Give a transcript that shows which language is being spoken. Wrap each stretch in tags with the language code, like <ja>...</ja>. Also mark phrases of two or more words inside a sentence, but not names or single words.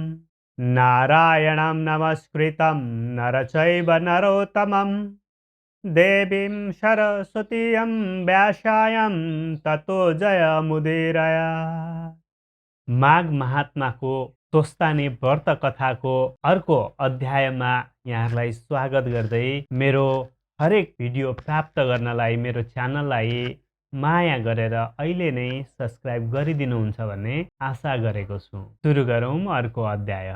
<sa>नारायणं नमस्कृतं नरचैव नरोत्तमं देवीं सरस्वतीं व्यासायं ततो जयमुदीरय।</sa> <ne>माघ महात्माको स्वस्तानि व्रत कथाको अर्को अध्यायमा यहाँहरूलाई स्वागत गर्दै मेरो हरेक भिडियो प्राप्त गर्नलाई मेरो च्यानललाई माया गरेर अहिले नै सब्स्क्राइब गरिदिनुहुन्छ भन्ने आशा गरेको छु। सुरु गरौँ अर्को अध्याय।</ne>